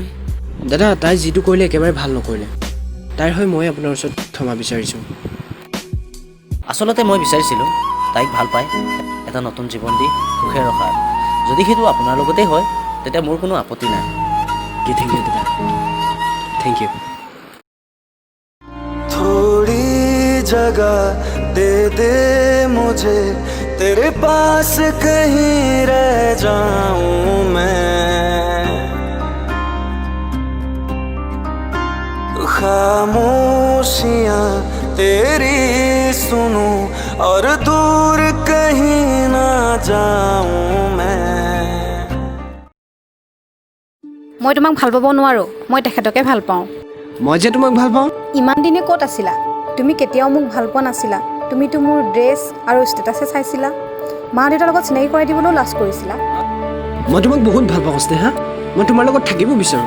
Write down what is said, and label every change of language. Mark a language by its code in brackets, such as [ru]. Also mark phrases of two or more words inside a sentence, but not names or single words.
[as] দাদা, তাই যিটো কৰিলে একেবাৰে ভাল নকৰিলে। তাইৰ হৈ মই আপোনাৰ ওচৰত ক্ষমা বিচাৰিছোঁ। আচলতে মই বিচাৰিছিলোঁ তাইক ভাল পাই এটা নতুন জীৱন দি সুখে ৰখাৰ। যদি সেইটো আপোনাৰ লগতেই হয় তেতিয়া মোৰ কোনো আপত্তি নাই। [en] thank you dada, thank you. [hi] थोड़ी जगह दे दे मुझे, तेरे पास कहीं रह जाऊं मैं। खामोशियां तेरी सुनूं और दूर कहीं ना जाऊं मैं। [as] মই তোমাক ভাল পাব নোৱাৰোঁ, মই তেখেতকে ভাল পাওঁ। মই যে তোমাক ভাল পাওঁ। ইমান দিনে ক'ত আছিলা? তুমি কেতিয়াও মোক ভাল পোৱা নাছিলা। তুমিতো মোৰ ড্ৰেছ আৰু ষ্টেটাছে চাইছিলা। মা দেউতাৰ লগত চিনাকি কৰাই দিবলৈও লাজ কৰিছিলা। মই তোমাক বহুত ভাল পাওঁ স্নেহা, মই তোমাৰ লগত থাকিব বিচাৰোঁ।